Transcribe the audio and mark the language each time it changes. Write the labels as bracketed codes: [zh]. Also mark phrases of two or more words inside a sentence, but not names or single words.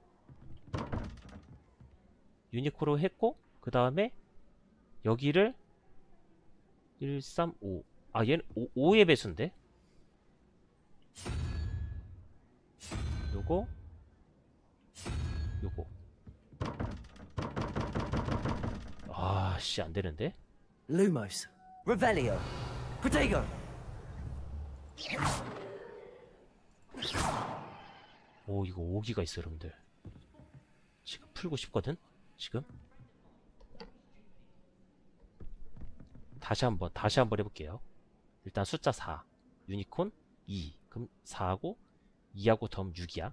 [ko] 유니콘으로 했고 그 다음에 여기를 1, 3, 5 얘는 5의 배수인데? 요거 씨 안되는데? [la] Lumos. Revelio. Protego. [ko] 이거 5기가 있어 여러분들. 지금 풀고 싶거든? 지금? 다시 한번 해볼게요. 일단 숫자 4 유니콘 2 그럼 4하고 2하고 더하면 6이야.